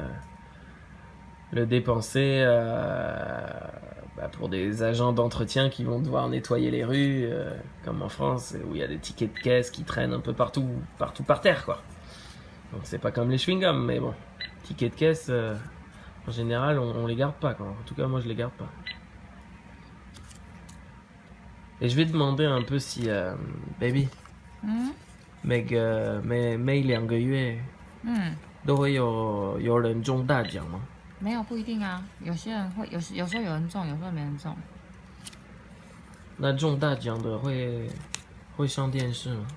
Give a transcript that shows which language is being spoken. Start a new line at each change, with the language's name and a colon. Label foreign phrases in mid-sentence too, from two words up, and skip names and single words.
French: pour des agents d'entretien qui vont devoir nettoyer les rues comme en France où il y a des tickets de caisse qui traînent un peu partout par terre quoi. Donc c'est pas comme les chewing-gums, mais bon, tickets de caisse en général on les garde pas quoi. En tout cas moi je les garde pas. Et je vais demander un peu si baby
Chinese: 每个每两个月都会有人中大奖吗？没有不一定啊，有些人会有时候有人中，有时候没人中。那中大奖的会上电视吗？